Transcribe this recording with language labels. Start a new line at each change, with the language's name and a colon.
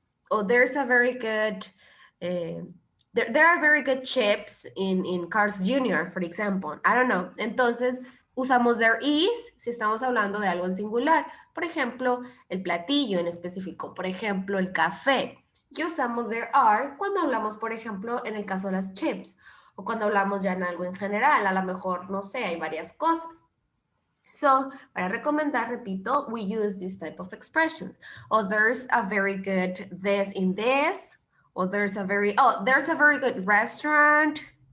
English: Or there's a very good, there are very good chips in Carl's Jr., for example.
Spanish: I don't know. Entonces, usamos there is si estamos hablando de algo en singular. Por ejemplo, el platillo en específico. Por ejemplo, el café. Y usamos there are cuando hablamos, por ejemplo, en el caso de las chips. O cuando hablamos ya en algo en general. A lo mejor, no sé, hay varias cosas.
English: So, para recomendar, repito, we use this type of expressions. Oh, there's a very good this in this. Or there's a very good restaurant.